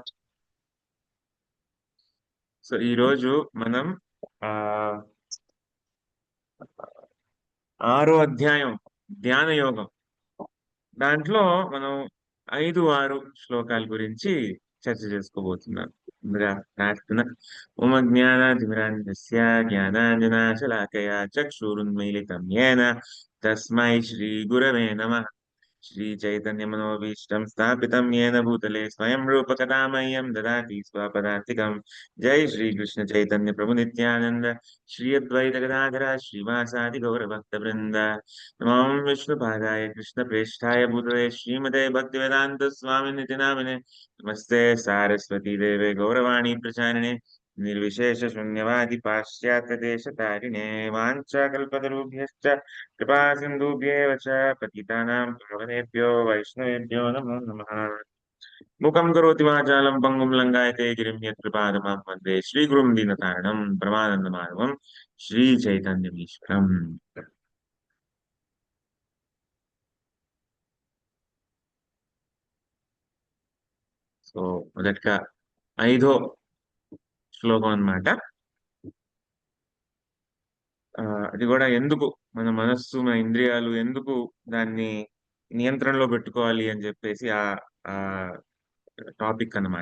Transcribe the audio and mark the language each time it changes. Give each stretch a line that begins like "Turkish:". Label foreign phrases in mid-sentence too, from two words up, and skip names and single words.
Telugu: సో ఈ రోజు మనం ఆ 6వ అధ్యాయం ధ్యాన యోగం దాంట్లో మనం 5-6 శ్లోకాల గురించి చర్చ చేసుకోబోతున్నాం. ముందుగా ప్రార్థన.
Sanskrit: ఓం అజ్ఞానాతిమిరాంధస్య జ్ఞానాంజనాశలాకయా చక్షురున్మీలితం యేన తస్మై శ్రీ గురవే నమః. శ్రీ చైతన్య మనోభీష్టం స్థాపితం येन భూతలే స్వయం రూప కథా మह्यं దదాతి స్వపదాంతికం. జై శ్రీ కృష్ణ చైతన్య ప్రభు నిత్యానంద శ్రీ అద్వైత గదాధర శ్రీవాసాది గౌర భక్త వృంద. నమః విష్ణుపాదాయ కృష్ణ ప్రేష్ఠాయ భూతలే శ్రీమతే భక్తివేదాంత స్వామినితి నామినే. నమస్తే సారస్వతీ దేవే గౌరవాణి ప్రచారిణే నిర్విశేష శూన్యవాది పాశ్చాత్య దేశ తారిణే. వాంఛాకల్పతరుభ్యశ్చ कृपा सिन्धुभ्येव च पतितानां पावनेभ्यो वैष्णवेभ्यो नमो नमः. मूकं करोति वाचालं पङ्गुं लङ्घयते गिरिं यत्कृपादमां वन्दे श्रीगुरुं दीनतारिणं परमानन्दमाधवं श्रीचैतन्यमीश्वरम्.
Telugu: సో మొదటగా 5వ శ్లోకం అన్నమాట. అది కూడా ఎందుకు మన మనస్సు మన ఇంద్రియాలు ఎందుకు దాన్ని నియంత్రణలో పెట్టుకోవాలి అని చెప్పేసి ఆ టాపిక్ అన్నమాట.